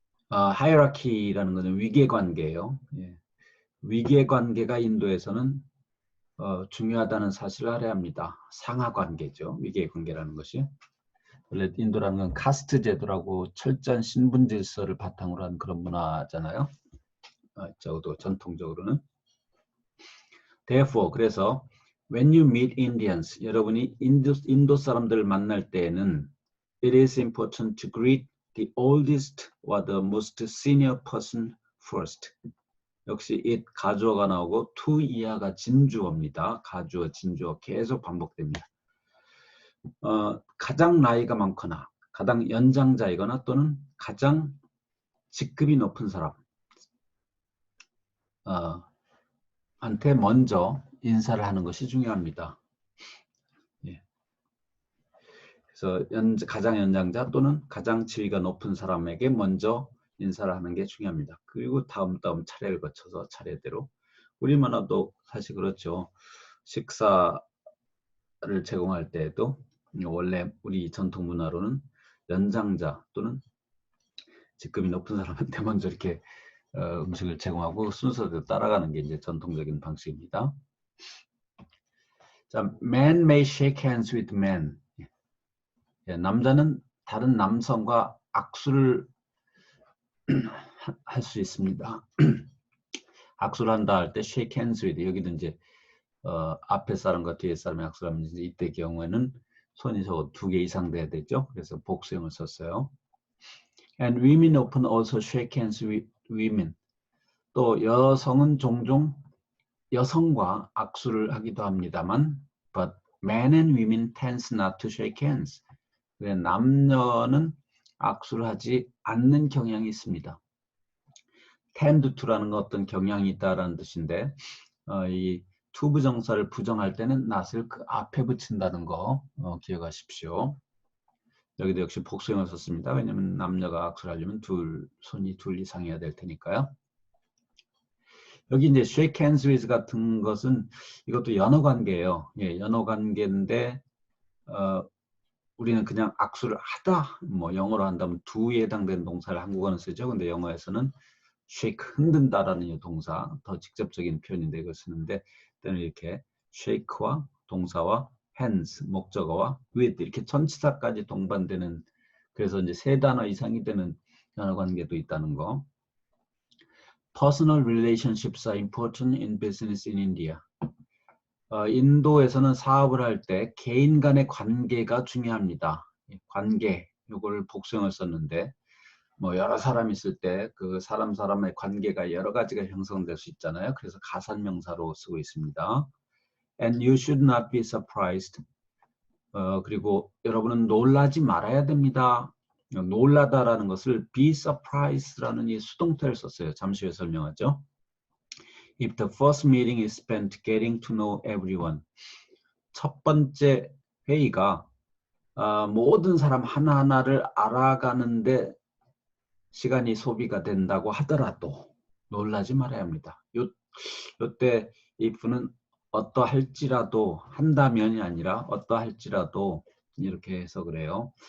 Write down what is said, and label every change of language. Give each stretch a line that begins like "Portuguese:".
Korean: 하이라키라는 것은 위계관계예요. 예. 위계관계가 인도에서는 중요하다는 사실을 알아야 합니다. 상하관계죠. 위계관계라는 것이. 원래 인도라는 건 카스트 제도라고 철저한 신분 질서를 바탕으로 한 그런 문화잖아요. 적어도 전통적으로는.
English: Therefore,
Korean: 그래서
English: when you meet Indians,
Korean: 여러분이 인도 사람들을 만날 때에는
English: it is important to greet the oldest or the most senior person first.
Korean: 역시 it 가주어가 나오고 to 이하가 진주어입니다. 가주어, 진주어 계속 반복됩니다. 가장 나이가 많거나 가장 연장자이거나 또는 가장 직급이 높은 사람 한테 먼저 인사를 하는 것이 중요합니다. 예. 그래서 가장 연장자 또는 가장 지위가 높은 사람에게 먼저 인사를 하는 게 중요합니다. 그리고 다음 차례를 거쳐서 차례대로. 우리 문화도 사실 그렇죠. 식사를 제공할 때에도 원래 우리 전통 문화로는 연장자 또는 직급이 높은 사람한테 먼저 이렇게 음식을 제공하고 순서대로 따라가는 게 이제 전통적인 방식입니다.
English: 자, man may shake hands with man.
Korean: 예, 남자는 다른 남성과 악수를 할 수 있습니다. 악수를 한다 할 때 shake hands with, 여기도 이제 앞에 사람과 뒤에 사람이 악수를 하면 이제 이때 경우에는 손이 적어도 2개 이상 돼야 되죠. 그래서 복수형을 썼어요.
English: And women often also shake hands with women.
Korean: 또 여성은 종종 여성과 악수를 하기도 합니다만
English: but men and women tends not to shake hands.
Korean: 남녀는 악수를 하지 않는 경향이 있습니다. tend to라는 건 어떤 경향이 있다라는 뜻인데 이 to 부정사를 부정할 때는 not을 그 앞에 붙인다는 거 기억하십시오. 여기도 역시 복수형을 썼습니다. 왜냐하면 남녀가 악수를 하려면 손이 둘 이상이어야 될 테니까요. 여기 이제 shake hands with 같은 것은 이것도 연어관계예요. 예, 연어관계인데 우리는 그냥 악수를 하다, 뭐 영어로 한다면 do에 해당되는 동사를 한국어는 쓰죠. 근데 영어에서는 shake, 흔든다라는 동사, 더 직접적인 표현인데 이걸 쓰는데 때는 이렇게 shake와 동사와 hands, 목적어와 with 이렇게 전치사까지 동반되는, 그래서 이제 3단어 이상이 되는 연어관계도 있다는 거.
English: Personal relationships are important in business in India.
Korean: 인도에서는 사업을 할 때 개인 간의 관계가 중요합니다. 관계, 이걸 복수형을 썼는데 뭐 여러 사람 있을 때 그 사람의 관계가 여러 가지가 형성될 수 있잖아요. 그래서 가산명사로 쓰고 있습니다.
English: And you should not be surprised.
Korean: 그리고 여러분은 놀라지 말아야 됩니다. 놀라다라는 것을 be surprised라는 이 수동태를 썼어요. 잠시 후에 설명하죠.
English: If the first meeting is spent getting to know everyone.
Korean: 첫 번째 회의가 모든 사람 하나하나를 알아가는데 시간이 소비가 된다고 하더라도 놀라지 말아야 합니다. 요때 if는 어떠할지라도, 한다면이 아니라 어떠할지라도 이렇게 해석을 해요.